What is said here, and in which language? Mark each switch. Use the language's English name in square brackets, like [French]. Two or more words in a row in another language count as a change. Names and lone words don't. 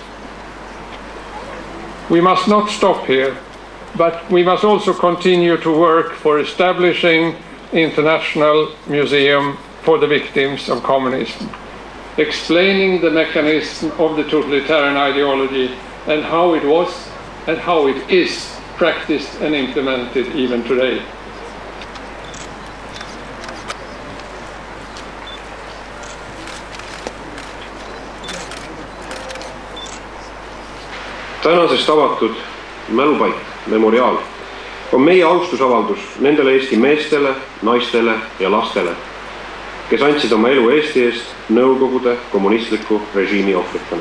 [English] We must not stop here, but we must also continue to work for establishing international museum for the victims of communism, explaining the mechanism of the totalitarian ideology and how it was and how it is practiced and implemented even today. [Estonian] Tänasest avatud mälupaik, Memoriaal, on meie austusavaldus nendele Eesti meestele, naistele ja lastele, kes andsid oma elu Eesti eest Nõukogude kommunistliku režiimi ohvritena.